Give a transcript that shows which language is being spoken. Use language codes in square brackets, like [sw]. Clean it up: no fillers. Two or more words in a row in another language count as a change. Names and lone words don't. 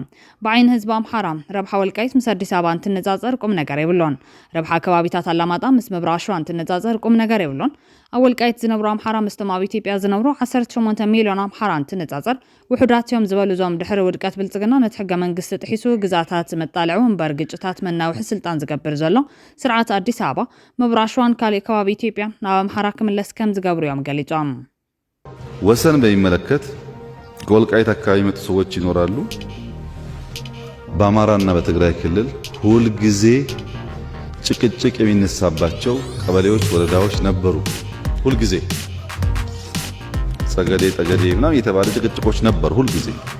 [ti] ብዓይን ህዝቢ አምሓራ ረብሓ ወልቃይት ምስ አዲስ አበባ እንትነጻጸር ቁም ነገር የብሎን ረብሓ ከባቢታት አላማጣ ምስ ምብራቅ ሸዋ እንትነጻጸር ቁም ነገር የብሎን ኣብ ወልቃይት ዝነብሩ አምሓራ ምስ ተማብ ኢትዮጵያ ዝነብሩ 18 ሚሊዮን አምሓራ እንትነጻጸር ውሕዳትዮም ዝበሉዞም ድሕሪ ውድቀት ብልጽግና ነቲ ሕገ መንግስቲ ጥሒሱ ግዛታት መጣልዑ እምበር ግጭታት መናውሒ ስልጣን ዝገብር ዘሎ ስርዓት አዲስ አበባ ምብራቅ ሸዋን ካልእ ከባቢ ኢትዮጵያ ናብ አምሓራ ክምለስ ከም ዝገብሩ እዮም ገሊጾም [am] ወሰን በሚመለከት ከወልቃይት አካባቢ መጡ ሰዎች ይኖራሉ በአማራና በትግራይ ክልል ሁል ጊዜ ጭቅጭቅ የሚነሳባቸው ቀበሌዎች ወረዳዎች ነበሩ ሁል ጊዜ ጸገዴ ጠገዴ ምናምን የተባለ ጭቅጭቆች ነበር ሁሉ ጊዜ